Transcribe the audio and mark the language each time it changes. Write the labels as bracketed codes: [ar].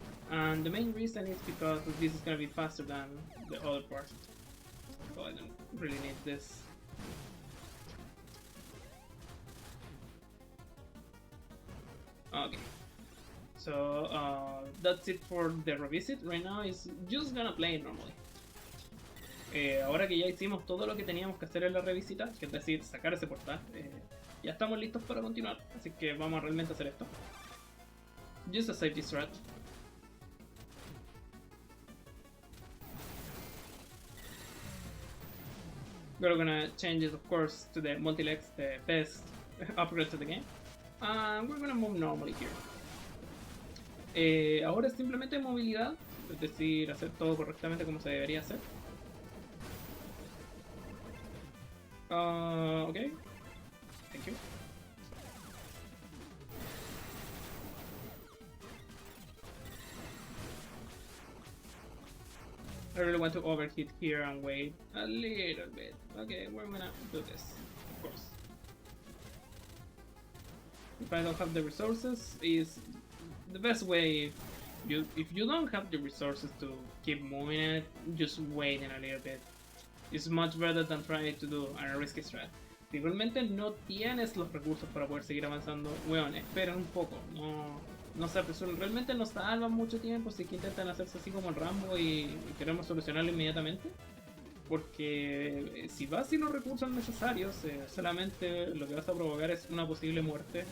[en] And the main reason is because this is gonna be faster than the other part. So I don't really need this. Okay. So that's it for the revisit. Right now is just gonna play it normally. [es] Ahora que ya hicimos todo lo que teníamos que hacer en la revisita, que es decir, sacar ese portal, ya estamos listos para continuar. Así que vamos a realmente hacer esto. [en] Just a safety strat. We're gonna change it, of course, to the multi-legs, the best upgrade to the game. And we're gonna move normally here. [es] Ahora es simplemente movilidad, es decir, hacer todo correctamente como se debería hacer. [en] Okay. Thank you. I really want to overheat here and wait a little bit. Okay, we're gonna do this, of course. If I don't have the resources, is the best way. If you don't have the resources to keep moving it, just waiting a little bit. It's much better than trying to do a risky strat. [es] Si realmente no tienes los recursos para poder seguir avanzando, weón, esperen un poco, no se apresuren. Realmente no salvan mucho tiempo si es que intentan hacerse así como el Rambo y queremos solucionarlo inmediatamente. Porque si vas sin los recursos necesarios, solamente lo que vas a provocar es una posible muerte.